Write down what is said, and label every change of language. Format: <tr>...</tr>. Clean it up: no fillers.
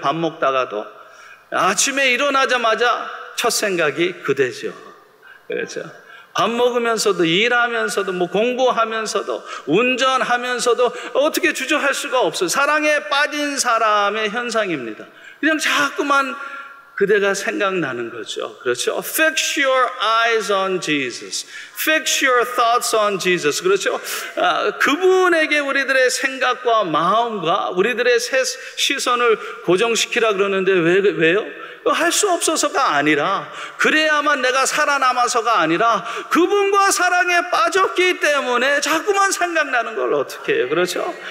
<ko>밥 먹다가도 아침에 일어나자마자 첫 생각이 그대죠. 그렇죠. 밥 먹으면서도 일하면서도 공부하면서도 운전하면서도 어떻게 주저할 수가 없어요. 사랑에 빠진 사람의 현상입니다. 그냥 자꾸만 그대가 생각나는 거죠. 그렇죠.</ko> <en>Fix your eyes on Jesus. Fix your thoughts on Jesus.</en> <ko>그렇죠. 그분에게 우리들의 생각과 마음과 우리들의 시선을 고정시키라 그러는데 왜요? 할 수 없어서가 아니라 그래야만 내가 살아남아서가 아니라 그분과 사랑에 빠졌기 때문에 자꾸만 생각나는 걸 어떻게 해요. 그렇죠.</ko>